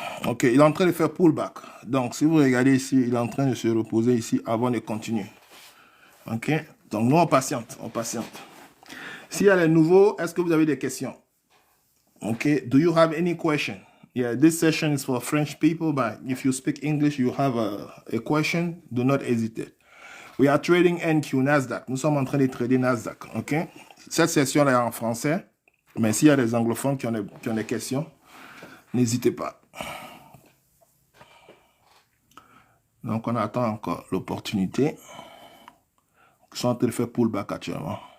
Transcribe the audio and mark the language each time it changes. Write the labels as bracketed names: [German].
[French] OK, il est en train de faire pullback. Donc, si vous regardez ici, il est en train de se reposer ici avant de continuer. OK? Donc, nous, on patiente. S'il y a des nouveaux, est-ce que vous avez des questions? [English] OK, do you have any question? Yeah, this session is for French people, but if you speak English, you have a question, do not hesitate. We are trading NQ, Nasdaq. [French] Nous sommes en train de trader Nasdaq, OK? Cette session est en français, mais s'il y a des anglophones qui ont des questions, n'hésitez pas. Donc, on attend encore l'opportunité. Ils sont en train de faire pullback actuellement.